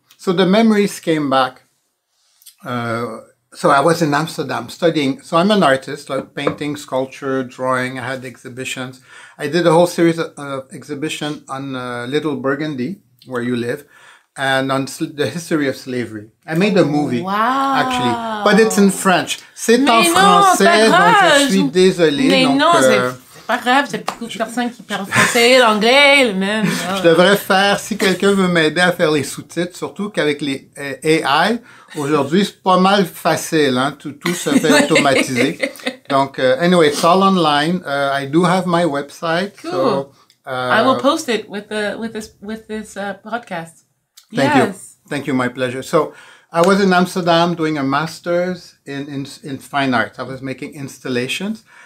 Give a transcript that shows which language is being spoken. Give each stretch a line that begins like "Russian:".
English: So the memories came back. So I was in Amsterdam studying. So I'm an artist, like painting, sculpture, drawing. I had exhibitions. I did a whole series of exhibition on Little Burgundy, where you live, and on the history of slavery. I made a movie, actually, but it's in French.
French: C'est en français, donc je suis désolé. Mais donc, non, c'est pas grave, c'est beaucoup de personnes qui parlent français, l'anglais, le même. Je devrais faire, si quelqu'un veut m'aider à faire les sous-titres, surtout qu'avec les AI, aujourd'hui, c'est pas mal facile, hein, tout se fait automatiser. Donc,
English: anyway, it's all online. I do have my website. Cool. So, I will post it with this podcast. Thank you. Thank you. My pleasure. So I was in Amsterdam doing a master's in fine arts. I was making installations.